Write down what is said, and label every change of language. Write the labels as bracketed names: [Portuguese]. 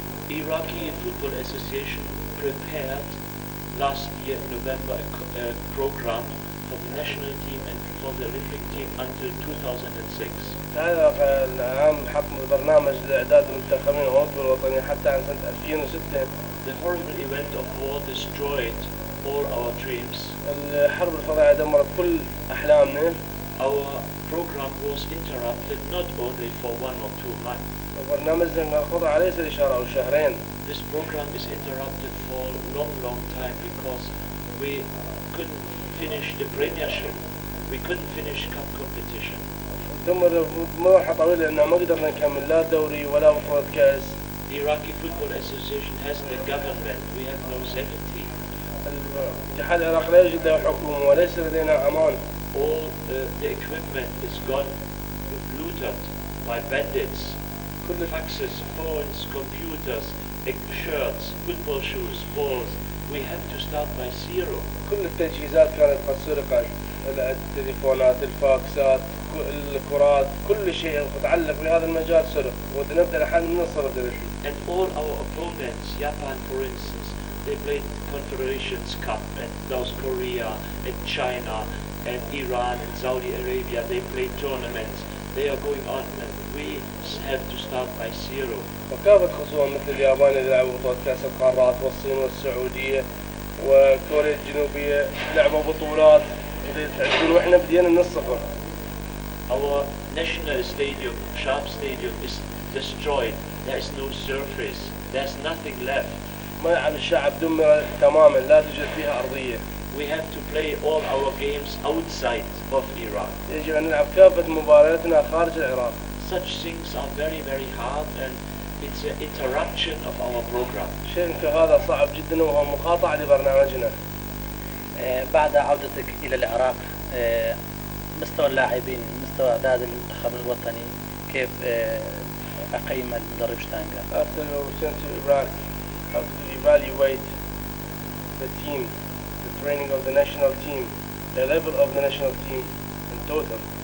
[English] Iraqi Football Association prepared last year in November a program for the national team and for the Olympic team until 2006. [Arabic] هذا العام حط برنامج لإعداد المنتخبين الأوروبي الوطني حتى عن سنة 2006. [English] The horrible event of war destroyed all our dreams. [Arabic] الحرب الفظيعة دمرت كل أحلامنا. [English] Our program was interrupted not only for 1 or 2 months. [Arabic] وبرنامجنا انقطع ليس لشهر أو شهرين. [English] This program is interrupted for a long time because we couldn't finish the premiership. We couldn't finish cup competition. [Arabic] دمر مرحلة طويلة لأننا ما قدرنا نكمل لا دوري ولا بطولة كأس. [English] The Iraqi Football Association has the government. We have no safety. [Arabic] الاتحاد العراقي لا يوجد له حكومة وليس لدينا أمان. [English] All the equipment is gone, looted by bandits. [Arabic] كل [English] faxes, phones, computers, shirts, football shoes, balls. We have to start by zero. [Arabic] كل التجهيزات كانت قد سرقت. التليفونات، الفاكسات، الكرات، كل شيء متعلق بهذا المجال سرق. ونبدأ الحال من الصفر. [English] And all our opponents, Japan for instance, they played Confederations Cup, and South Korea, and China, and Iran, and Saudi Arabia, they played tournaments. They are going on, and we have to start by zero. [Arabic] وكافة خصوم مثل اليابان اللي لعبوا بطولة كأس القارات والصين والسعودية وكوريا الجنوبية لعبوا بطولات وإحنا بدينا من الصفر. [English] Our national stadium, Sharp Stadium, is destroyed. There is no surface. There's nothing left. [Arabic] ملعب الشعب دمر تماما لا توجد فيها أرضية. [English] We have to play all our games outside of Iraq. [Arabic] يجب أن نلعب كافة مبارياتنا خارج العراق. [English] Such things are very hard, and it's an interruption of our program. [Arabic] شيء كهذا صعب جدا وهو مقاطعة لبرنامجنا. بعد عودتك إلى العراق مستوى اللاعبين، مستوى إعداد المنتخب الوطني، كيف أقيم المدرب شتانكة؟ [English] After your return to Iraq, how to evaluate the team, the training of the national team, the level of the national team in total?